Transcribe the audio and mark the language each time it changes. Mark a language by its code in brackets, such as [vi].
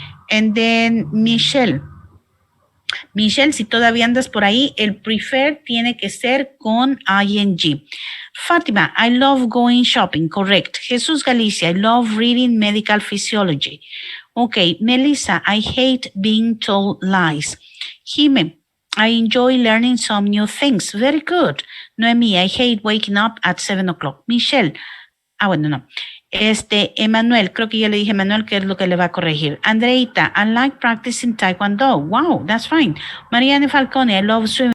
[en] And then [es] Michelle, si todavía andas por ahí, el prefer tiene que ser con ing. [en] Fátima, I love going shopping. Correct. Jesús Galicia, I love reading medical physiology. Okay. Melissa, I hate being told lies. Jime, I enjoy learning some new things. Very good. Noemi, I hate waking up at 7 o'clock. [es] Michelle, bueno, no. Emanuel, creo que ya le dije a Emanuel que es lo que le va a corregir. [en] Andreita, I like practicing Taekwondo. Wow, that's fine. Mariana Falcone, I love swimming.